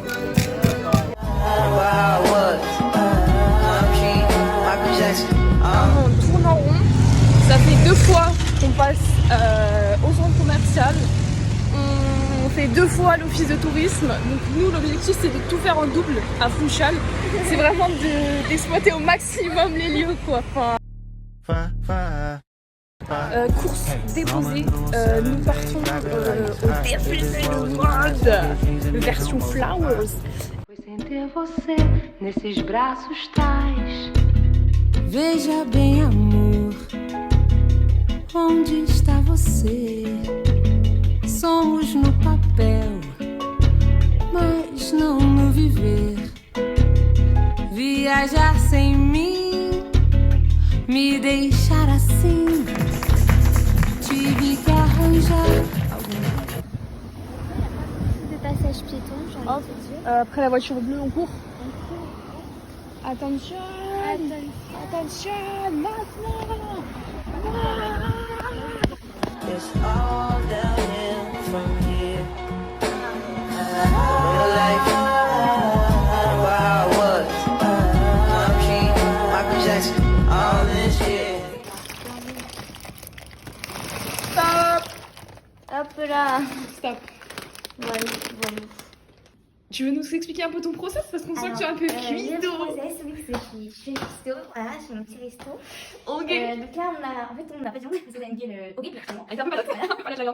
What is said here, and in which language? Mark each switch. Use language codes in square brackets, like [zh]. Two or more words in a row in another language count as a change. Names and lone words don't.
[fr] On tourne en rond, ça fait 2 fois qu'on passe au centre commercial, on fait 2 fois l'office de tourisme, donc nous l'objectif c'est de tout faire en double à Funchal, c'est vraiment d'exploiter au maximum les lieux quoi. Enfin, course déposée, nous partons au début du monde, version Flowers. [pt] Sem ter você nesses braços tais. Veja bem, amor, onde está você? Somos no papel, mas não no viver. Viajar sem mim, me deixar assim. Tive que arranjar algum. [fr] De passage piéton, j'ai envie de te dire. Après la voiture bleue, on court. Attention. Attention, maintenant. [en] It's all downhill from here. Real life, where I was. I'm King, Michael Jackson, all this shit. [fr] Stop. Hop là. Stop. Voilà. Tu veux nous expliquer un peu ton process parce qu'on sent que tu es un peu Le cuido. process, oui, c'est que je fais resto, voilà, je fais mon petit resto. Ok. Donc là, on a pas de viande parce qu'on a une gueule horrible, actuellement. Elle est un peu malade, un peu malade la viande.